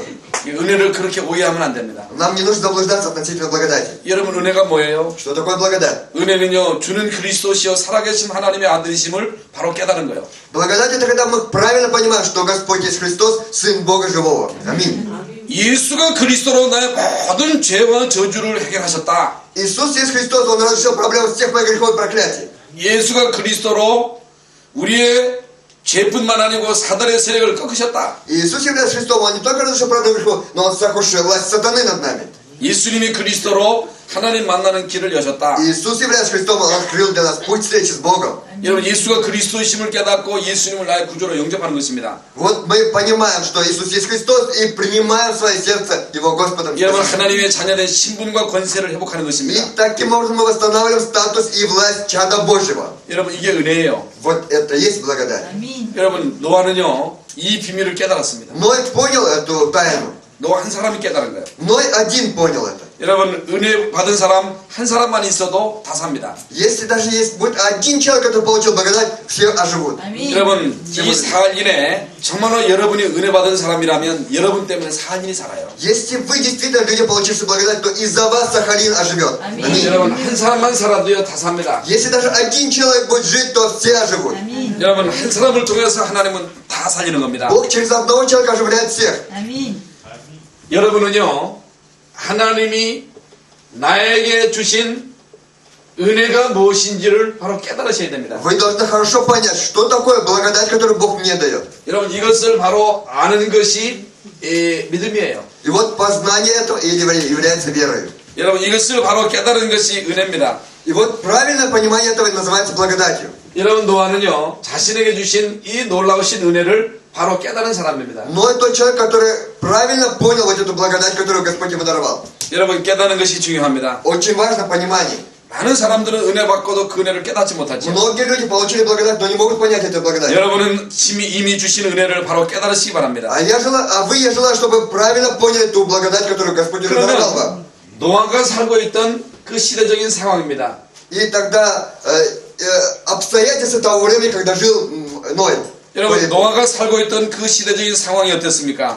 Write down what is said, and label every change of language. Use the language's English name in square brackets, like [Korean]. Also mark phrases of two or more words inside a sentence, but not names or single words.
[Korean] 은혜를 그렇게 오해하면 안 됩니다. [Russian] Нам не нужно заблуждаться относительно благодати. [Korean] 여러분 은혜가 뭐예요? [Russian] Что такое благодать? [Korean] 은혜는요 주는 그리스도시여 살아계신 하나님의 아들이심을 바로 깨달은 거예요. [Russian] Благодать это когда мы правильно понимаем, что Господь есть Христос, Сын Бога Живого. Аминь. [Korean] 예수가 그리스도로 나의 모든 죄와 저주를 해결하셨다. [Russian] Иисус есть Христос, Он разрешил проблему всех моих грехов и проклятий. [Korean] 예수가 그리스도로 우리의 죄뿐만 아니고 사단의 세력을 꺾으셨다. [Russian] Иисус, являясь Христом, Он не только разрешил проблему грехов, но Он сокрушил власть сатаны над нами. [Korean] 예수님이 그리스도로 하나님 만나는 길을 여셨다. [Russian] Иисус, являясь Христом, Он открыл для нас путь встречи с Богом. [Korean] 여러분 예수가 그리스도이심을 깨닫고 예수님을 나의 구주로 영접하는 것입니다. [Russian] Вот мы понимаем, что Иисус есть Христос, и принимаем в свое сердце Его Господом. [Korean] 여러분 하나님의 자녀된 신분과 권세를 회복하는 [Russian] И [Korean] 것입니다. [Russian] таким образом мы восстанавливаем статус и власть чада Божьего. [Korean] 여러분 이게 은혜예요. [Russian] Вот это и есть благодать. [Korean] 여러분 노아는요 이 비밀을 깨달았습니다. [Russian] Ной понял эту тайну. [Korean] 노아 한 사람이 깨달은 거예요. [Russian] Ной один понял это. [Korean] 여러분 은혜 받은 사람 한 사람만 있어도 다 삽니다. [Russian] Если даже есть будет один человек, который получил благодать, все оживут. [Korean] 여러분 이 사할인에 정말로 여러분이 은혜 받은 사람이라면 여러분 때문에 사할인이 살아요. [Russian] Если вы действительно люди, получившие благодать, то из-за вас Сахалин оживет. Аминь. [Korean] 여러분 한 사람만 살아도요 다 삽니다. [Russian] Если даже один человек будет жить, то все оживут. [Korean] 여러분 한 사람을 통해서 하나님은 다 살리는 겁니다. [Russian] Бог через одного человека оживляет всех. [Korean] 여러분은요 하나님이 나에게 주신 은혜가 무엇인지를 바로 깨달으셔야 됩니다. [Russian] Вы должны хорошо понять, что такое благодать, которую Бог мне дает. [Korean] 여러분 이것을 바로 아는 것이 믿음이에요. [Russian] И вот познание этого является верой. [Korean] 여러분 이것을 바로 깨달은 것이 은혜입니다. [Russian] И вот правильное понимание этого называется благодатью. [Korean] 여러분 노아는요 자신에게 주신 이 놀라우신 은혜를 바로 깨달은 사람입니다. [Russian] Но это тот человек, который правильно понял вот эту благодать, которую Господь ему даровал. [Korean] 여러분 깨닫는 것이 중요합니다. [Russian] Очень важно понимание. [Korean] 많은 사람들은 은혜 받고도 그 은혜를 깨닫지 못하죠. [Russian] Многие люди получили благодать, но не могут понять эту благодать. [Korean] 여러분은 이미 주신 은혜를 바로 깨달으시기 바랍니다. [Russian] Я желаю, чтобы правильно поняли ту благодать, которую Господь уже даровал вам. [Korean] 노아가 살고 있던 그 시대적인 상황입니다. [Russian] И тогда обстоятельства того времени, когда жил Ной. [Korean] 여러분 노아가 살고 있던 그 시대적인 상황이 어땠습니까?